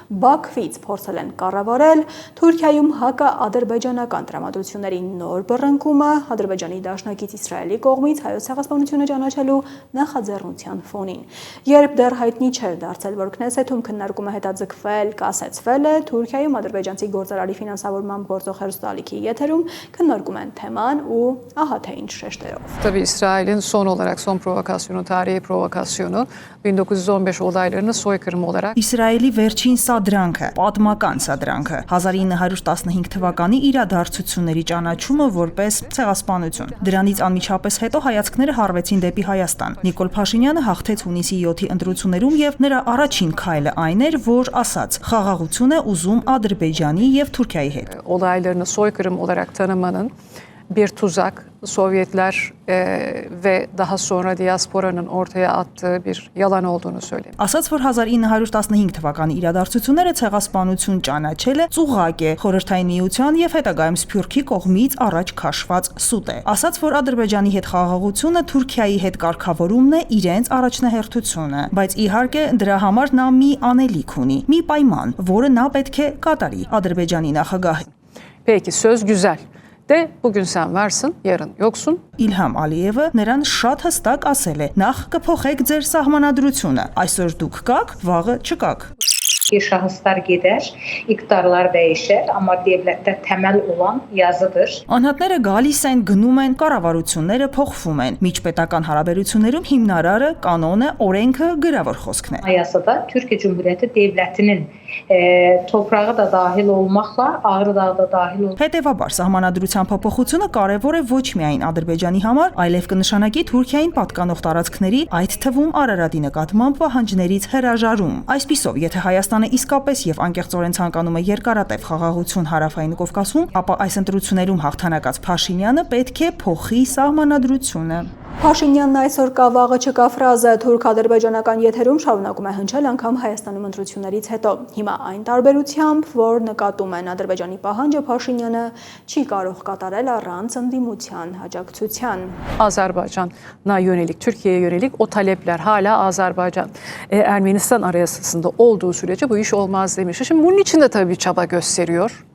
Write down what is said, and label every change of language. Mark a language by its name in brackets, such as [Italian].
[Armenian] Բաքվից փորձել են կառավարել Թուրքիայում հակա-ադրբեջանական տրամադրությունների նոր բռնկումը, Ադրբեջանի դաշնակից Իսրայելի կողմից հայոց ցեղասպանությունը ճանաչելու նախաձեռնության ֆոնին։ Երբ դեռ հայտնի չէր դարձել, որ Քնեսեթում քննարկումը հետաձգվել, կասեցվել է, Թուրքիայում ադրբեջանցի գործարարի ֆինանսավորմամբ գործող հեռուստաալիքի քննարկում են թեման ու ահա թե ինչ շեշտերով։ [Turkish] Tabii İsrail'in son olarak son provokasyonu, tarihi provokasyonu 1915 olaylarını soykırım olarak [Armenian] Իսրայելի վերջին սադրանքը, պատմական սադրանքը, 1915 թվականի իրադարձությունների ճանաչումը որպես ցեղասպանություն։ Դրանից անմիջապես հետո հայացքները հառվեցին դեպի Հայաստան։ Նիկոլ Փաշինյանը հաղթեց հունիսի 7-ի ընտրություններում եւ նրա առաջին քայլը այն էր, որ ասաց՝ խաղաղություն է ուզում Ադրբեջանի եւ Թուրքիայի հետ։ [Turkish] olaylarını soykırım olarak tanımanın bir tuzak. Sovyetler ve daha sonra diasporanın ortaya attığı bir yalan olduğunu söyledi. [Armenian] Ասաց, որ 1915 թվականի իրադարձությունները ցեղասպանություն ճանաչելը ծուղակ է Խորհրդային Միության եւ հետագայում Սփյուռքի կողմից առաջ քաշված սուտ է։ Ասաց, որ Ադրբեջանի հետ խաղաղությունը Թուրքիայի հետ կարգավորումն է իրենց առաջնահերթությունը, բայց իհարկե դրա համար նա մի անելիք ունի, մի պայման, որը նա պետք է կատարի Ադրբեջանի նախագահ [Turkish] Peki söz güzel. De bugün sen varsın, yarın yoksun. [Armenian] İlham Ալիևը նրան շատ հստակ ասել է. նախ կփոխեք ձեր սահմանադրությունը, այսօր դուք կաք, վաղը չկաք։ [Turkish] Şahıslar gider, iktidarlar değişir ama devlette temel olan yazıdır. [Armenian] Անհատները գալիս են, գնում են, կառավարությունները փոխվում են։ Միջպետական հարաբերություններում հիմնարարը, կանոնը, օրենքը, գրավոր խոսքն է։ [Turkish] Ayasada Türkiye Cumhuriyeti Devleti'nin toprağı da dahil olmakla Ağrı Dağı da dahil olmakla. [Armenian] Հետևաբար սահմանադրության փոփոխությունը կարևոր է ոչ միայն Ադրբեջանի համար, այլև կնշանակի Թուրքիային պատկանող տարածքների, այդ թվում Արարատի նկատմամբ պահանջներից հրաժարում։ Այսպիսով, եթե Հայաստանը իսկապես եւ անկեղծորեն ցանկանում է երկարատև խաղաղություն Հարավային Կովկասում, ապա այս ընտրություններում հաղթանակած Փաշինյանը պետք է փոխի սահմանադրությունը։ Փաշինյանն այսօր կա վաղը չկա ֆրազը թուրք-ադրբեջանական եթերում շարունակում է հնչել անգամ Հայաստանում ընտրություններից հետո։ Հիմա այն տարբերությամբ, որ նկատում են Ադրբեջանի պահանջը Փաշինյանը չի կարող կատարել առանց ընդդիմության աջակցության։ [Turkish] Azerbaycan'a yönelik, Türkiye'ye yönelik o talepler hala Azerbaycan, Ermenistan arasında olduğu sürece bu iş olmaz demiş. Şimdi bunun için de tabii çaba gösteriyor.